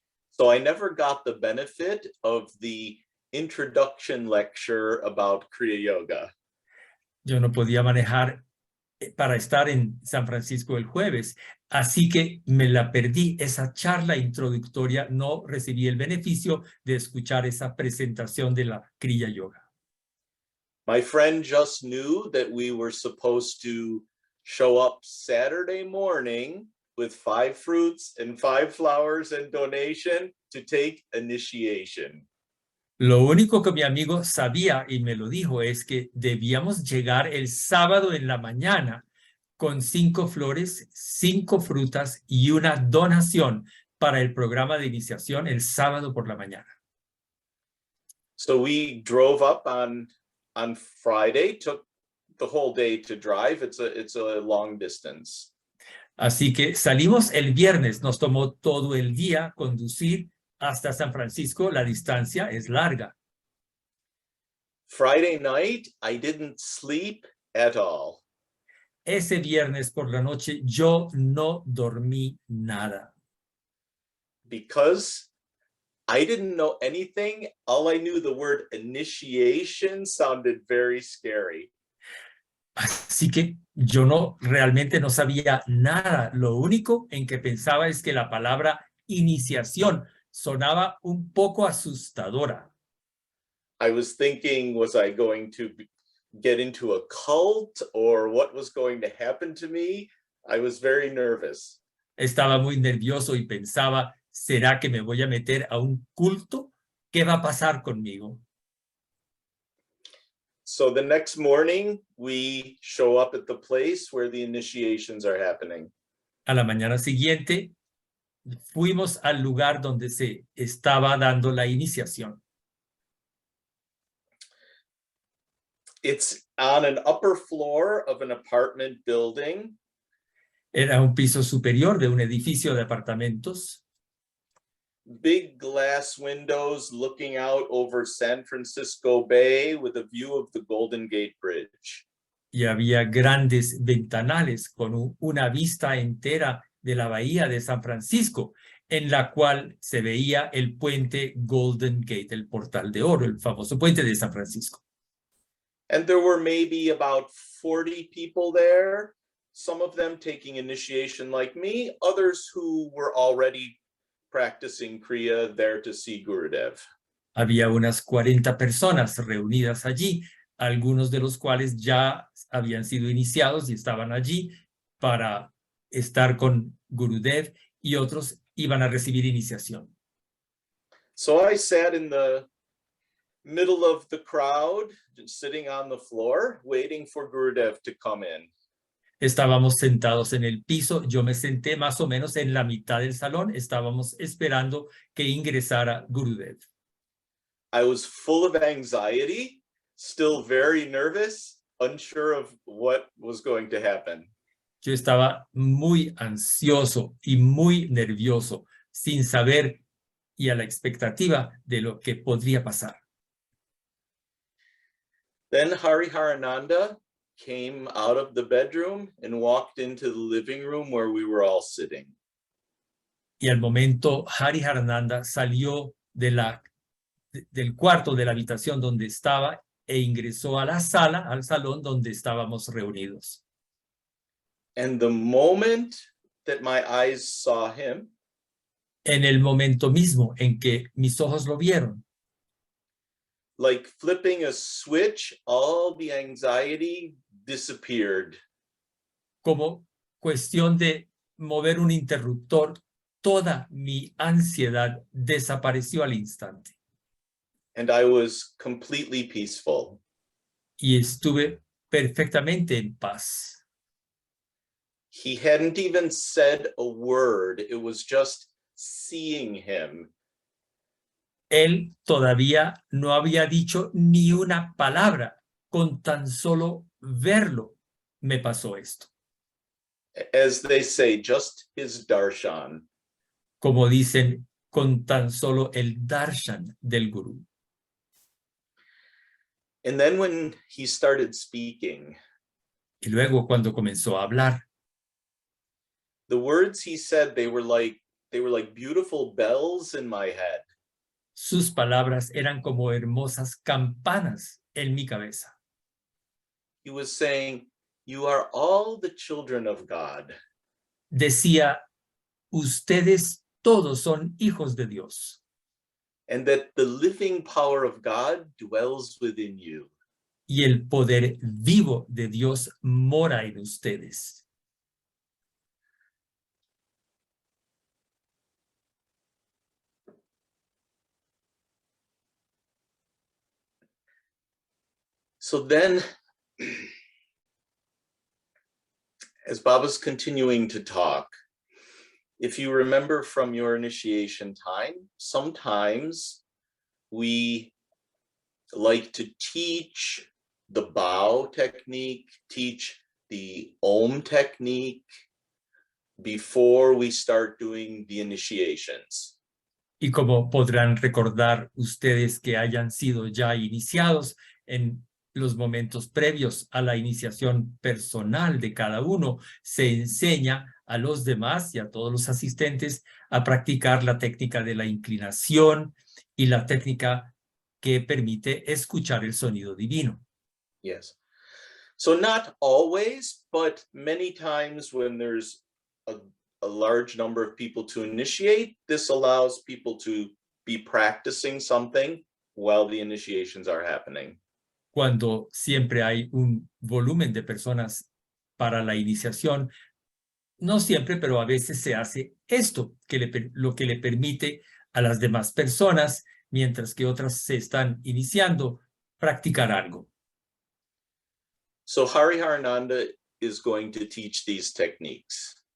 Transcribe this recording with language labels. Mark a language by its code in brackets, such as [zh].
[en] So I never got the benefit of the introduction lecture about Kriya Yoga. [es] Yo no podía manejar para estar en San Francisco el jueves, así que me la perdí esa charla introductoria, no recibí el beneficio de escuchar esa presentación de la Kriya Yoga. [en] My friend just knew that we were supposed to show up Saturday morning with 5 fruits and 5 flowers and donation to take initiation. [es] Lo único que mi amigo sabía y me lo dijo es que debíamos llegar el sábado en la mañana con 5 flores, 5 frutas y una donación para el programa de iniciación el sábado por la mañana. [en] So we drove up on Friday, took the whole day to drive. It's a long distance. [es] Así que salimos el viernes, nos tomó todo el día conducir hasta San Francisco, la distancia es larga. [en] Friday night, I didn't sleep at all. [es] Ese viernes por la noche yo no dormí nada. [en] Because I didn't know anything. All I knew, the word initiation sounded very scary. [es] Así que yo realmente no sabía nada. Lo único en que pensaba es que la palabra iniciación sonaba un poco asustadora. [en] I was thinking, was I going to get into a cult or what was going to happen to me? I was very nervous. [es] Estaba muy nervioso y pensaba, ¿será que me voy a meter a un culto? ¿Qué va a pasar conmigo? [en] So the next morning, we show up at the place where the initiations are happening. [es] A la mañana siguiente, fuimos al lugar donde se estaba dando la iniciación. [en] It's on an upper floor of an apartment building. [es] Era un piso superior de un edificio de apartamentos. [en] big glass windows looking out over San Francisco Bay with a view of the Golden Gate Bridge. [es] Y había grandes ventanales con una vista entera de la bahía de San Francisco, en la cual se veía el puente Golden Gate, el portal de oro, el famoso puente de San Francisco. [en] And there were maybe about 40 people there, some of them taking initiation like me, others who were already practicing Kriya there to see Gurudev. [es] Había unas 40 personas reunidas allí, algunos de los cuales ya habían sido iniciados y estaban allí para estar con Gurudev, y otros iban a recibir iniciación. [en] So I sat in the middle of the crowd, just sitting on the floor, waiting for Gurudev to come in. [es] Estábamos sentados en el piso, yo me senté más o menos en la mitad del salón, estábamos esperando que ingresara Gurudev. [en] I was full of anxiety, still very nervous, unsure of what was going to happen. [es] Yo estaba muy ansioso y muy nervioso, sin saber y a la expectativa de lo que podría pasar. [en] Then Hariharananda came out of the bedroom and walked into the living room where we were all sitting. [es] Y al momento Hariharananda salió del cuarto de la habitación donde estaba e ingresó a la sala, al salón donde estábamos reunidos. [en] And the moment that my eyes saw him, [es] En el momento mismo en que mis ojos lo vieron, [en] like flipping a switch, all the anxiety disappeared. [es] como cuestión de mover un interruptor, toda mi ansiedad desapareció al instante [en] And I was completely peaceful. [es] y estuve perfectamente en paz. [en] He hadn't even said a word. It was just seeing him. [es] Él todavía no había dicho ni una palabra. Con tan solo verlo me pasó esto. [en] As they say, just his darshan. [es] Como dicen, con tan solo el darshan del gurú. [en] And then when he started speaking, [es] Y luego cuando comenzó a hablar, [en] the words he said, they were like beautiful bells in my head. [es] sus palabras eran como hermosas campanas en mi cabeza. [en] He was saying, you are all the children of God. [es] Decía, ustedes todos son hijos de Dios. [en] And that the living power of God dwells within you. [es] Y el poder vivo de Dios mora en ustedes. [en] So then, as Baba's continuing to talk, if you remember from your initiation time, sometimes we like to teach the bow technique, teach the Om technique before we start doing the initiations. [es] Y como podrán recordar ustedes que hayan sido ya iniciados en los momentos previos a la iniciación personal de cada uno, se enseña a los demás y a todos los asistentes a practicar la técnica de la inclinación y la técnica que permite escuchar el sonido divino. [en] Yes. So not always, but many times when there's a large number of people to initiate, this allows people to be practicing something while the initiations are happening. [es] Cuando siempre hay un volumen de personas para la iniciación, no siempre, pero a veces se hace esto, lo que le permite a las demás personas, mientras que otras se están iniciando, practicar algo. [en] So Hariharananda is going to teach these techniques.